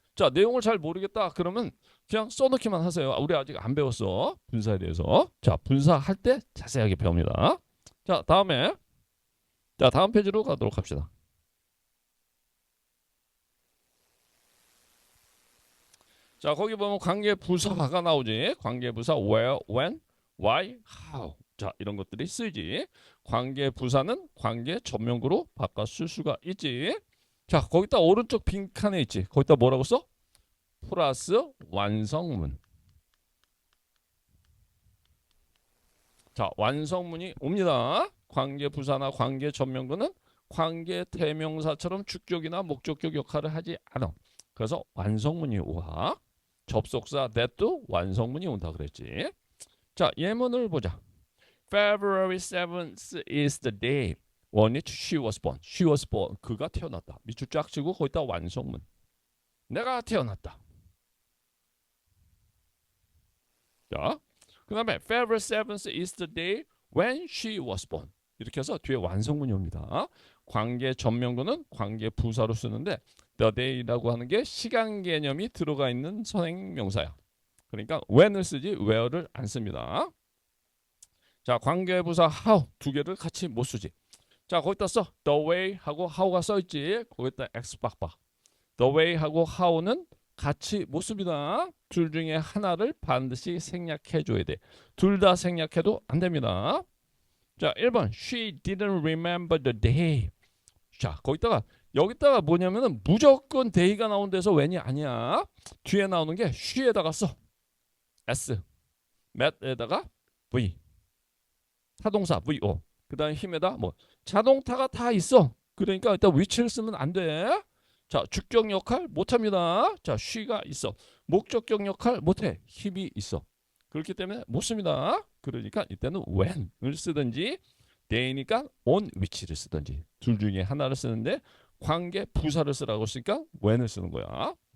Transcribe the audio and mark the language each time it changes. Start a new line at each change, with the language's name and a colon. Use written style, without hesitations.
Korean: 자, 내용을 잘 모르겠다 그러면 그냥 써놓기만 하세요. 우리 아직 안 배웠어. 분사에 대해서. 자, 분사할 때 자세하게 배웁니다. 자, 다음 페이지로 가도록 합시다. 자, 거기 보면 관계부사가 나오지. 관계부사 where, when, why, how. 자, 이런 것들이 쓰이지. 관계부사는 관계 전명구로 바꿔 쓸 수가 있지. 자, 거기다 오른쪽 빈칸에 있지. 거기다 뭐라고 써? 플러스 완성문. 자, 완성문이 옵니다. 관계 부사나 관계 전명구는 관계 대명사처럼 주격이나 목적격 역할을 하지 않아. 그래서 완성문이 와. 접속사 that도 완성문이 온다 그랬지. 자, 예문을 보자.
English: February 7th is the day on which she was born. She was born.
Korean: 그가 태어났다. 밑줄 쫙 치고 거기다 완성문. 내가 태어났다. 자, 그 다음에
English: February 7th is the day when she was born.
Korean: 이렇게 해서 뒤에 완성문이 옵니다. 관계 전명구는 관계 부사로 쓰는데 the day라고 하는 게 시간 개념이 들어가 있는 선행 명사야. 그러니까 when을 쓰지 where를 안 씁니다. 자, 관계 부사 how 두 개를 같이 못 쓰지. 자, 거기다 써 the way 하고 how가 써 있지. 거기다 x 빡빡. the way 하고 how는 같이 못 씁니다. 둘 중에 하나를 반드시 생략해 줘야 돼. 둘 다 생략해도 안 됩니다. 자, 1번
English: she didn't remember the day.
Korean: 자, 거기다가 여기다가 뭐냐면은 무조건 day가 나온 데서 when이 아니야. 뒤에 나오는 게 she에다가 써. s, met에다가 v, 타동사 vo. 그다음 힘에다 뭐 자동타가 다 있어. 그러니까 일단 which를 쓰면 안 돼. 자, 주격 역할 못합니다. 자, she가 있어. 목적격 역할 못해. 힘이 있어. 그렇기 때문에 못 씁니다. 그러니까 이때는 when을 쓰든지 day니까 on which를 쓰든지 둘 중에 하나를 쓰는데 관계 부사를 쓰라고 했으니까 when을 쓰는 거야.